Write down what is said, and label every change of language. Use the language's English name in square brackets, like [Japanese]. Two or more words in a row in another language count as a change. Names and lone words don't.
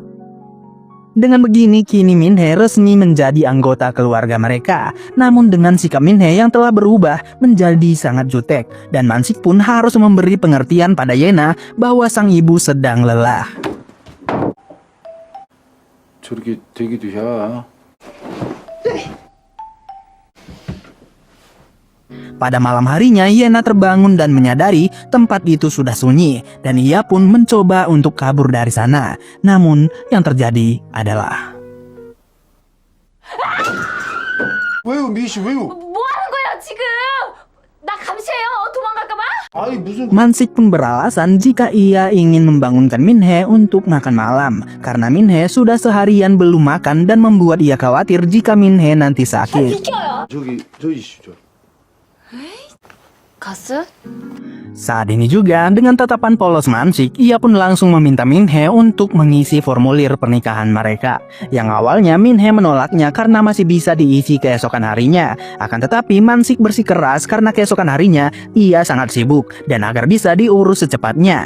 [Indonesian] Dengan begini, kini Min-hee resmi menjadi anggota keluarga mereka. Namun dengan sikap Min-hee yang telah berubah menjadi sangat jutek, dan Mansik pun harus memberi pengertian pada Yena bahwa sang ibu sedang lelah. [Korean] 저렇게 되기도 해. [Indonesian] Pada malam harinya, Yena terbangun dan menyadari tempat itu sudah sunyi, dan ia pun mencoba untuk kabur dari sana. Namun, yang terjadi adalah [Korean] 왜요, 미씨, 왜요? 뭐 하는 거야 지금? 나 감시해요. 도망갈까봐? 아니, 무슨. [Indonesian] Mansik pun beralasan jika ia ingin membangunkan Min-hee untuk makan malam, karena Min-hee sudah seharian belum makan dan membuat ia khawatir jika Min-hee nanti sakit. [Korean] 저기 있으죠. 가스? [Indonesian] Saat ini juga, dengan tatapan polos Mansik, ia pun langsung meminta Min-hee untuk mengisi formulir pernikahan mereka. Yang awalnya Min-hee menolaknya karena masih bisa diisi keesokan harinya. Akan tetapi Mansik bersikeras karena keesokan harinya ia sangat sibuk dan agar bisa diurus secepatnya.